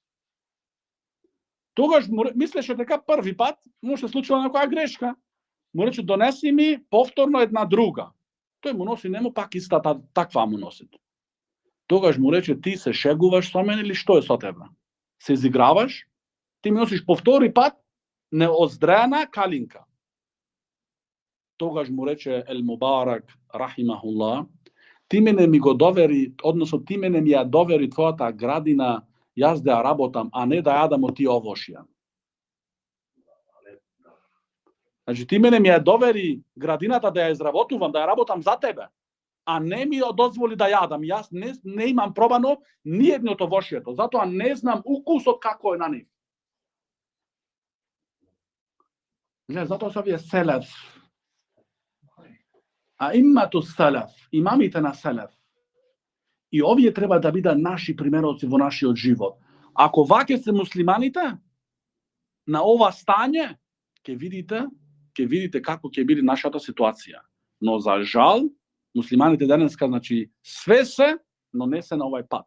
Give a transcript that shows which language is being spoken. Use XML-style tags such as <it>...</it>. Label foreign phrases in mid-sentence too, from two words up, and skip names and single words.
<mk>Тогаж мислеше така први пат, му се случила некоја грешка. Му рече, донеси ми повторно једна друга. То му носи, немо пак иста таква му носит. Тогаж му рече, ти се шегуваш са мене или што је са тебе? Се изиграваш? Ти ми носиш повтори пат неоздрејана калинка. Тогаж му рече Ел Мубарак, рахимахуллах, ти мене ми го довери, односно ти мене ми ја довери твоја та градина, јаз да ја работам, а не да јадамо ти овошија. Значи ти мене ми ја довери градината да ја изработувам, да ја работам за тебе, а не ми дозволи да јадам. Ја не имам пробано ниједно то вошијето, зато ја не знам укус од како је на њих. Зато се је селеф. А имату селеф, имамите на селеф. И овие треба да бидат наши примероци во нашиот живот. Ако ваќе се муслиманите на ова стање, ќе видите како ќе биде нашата ситуација. Но за жал, муслиманите денеска, значи, све се, но не се на овај пат.</mk>